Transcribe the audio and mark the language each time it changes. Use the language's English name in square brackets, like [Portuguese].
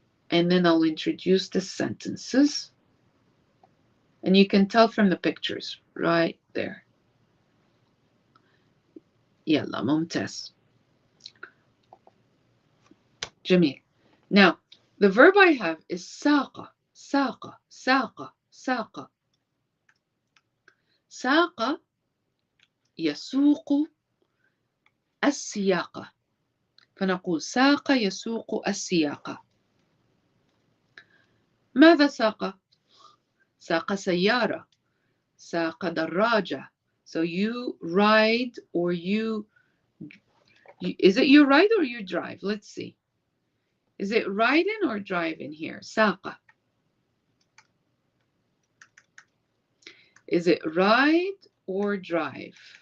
[English] and then I'll introduce the sentences. And you can tell from the pictures right there. [Arabic] يلا ممتاز. جميل. [English] Now, the verb I have is [Arabic] ساق ساق ساق ساق. ساق يسوق السياقة، فنقول ساق يسوق السياقة. ماذا ساق؟ ساق سيارة، ساق دراجة. [English] So you ride or you is it you ride or you drive? Let's see. Is it riding or driving here? [Arabic] ساق. [English] Is it ride or drive?